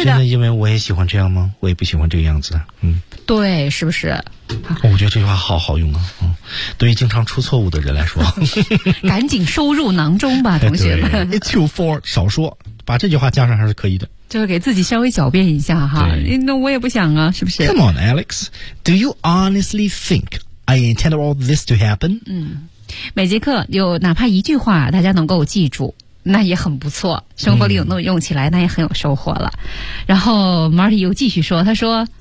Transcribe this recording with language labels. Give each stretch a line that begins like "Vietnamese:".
Chinese: 你真的因为我也喜欢这样吗我也不喜欢这个样子嗯，对是不是、哦、我觉得这句话好好用啊、嗯、对于经常出错误的人来说赶紧收入囊中吧同学们
English: It's too far
Chinese: 少说把这句话加上还是可以的就是给自己稍微狡辩一下哈那我也不想啊是不是
English: Come on Alex Do you honestly think I intended all this to happen
Chinese: 嗯，每节课有哪怕一句话大家能够记住那也很不错生活里有那么用起来、嗯、那也很有收获了然后 Marty 又继续说他说